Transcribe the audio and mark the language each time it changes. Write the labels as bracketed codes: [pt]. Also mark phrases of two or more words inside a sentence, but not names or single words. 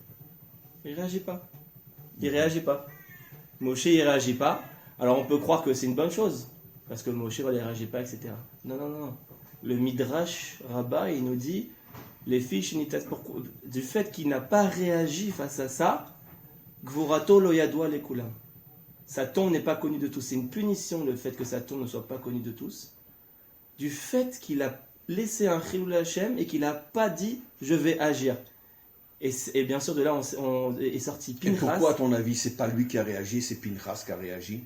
[fr] Il réagit pas. Il réagit pas. Moshe il réagit pas. Alors on peut croire que c'est une bonne chose. Parce que Moshe ne réagit pas, etc. Non, non, non. Le Midrash Rabbah, il nous dit les fiches du fait qu'il n'a pas réagi face à ça, [he] גבורתו לא ידוע לכולם. [fr] Sa tombe n'est pas connue de tous. C'est une punition le fait que sa tombe ne soit pas connue de tous. Du fait qu'il a laissé un [he] חילול השם [fr] et qu'il n'a pas dit je vais agir. Et bien sûr, de là, on est sorti Pinchas. Et pourquoi, à ton avis, c'est pas lui qui a réagi, c'est Pinchas qui a réagi?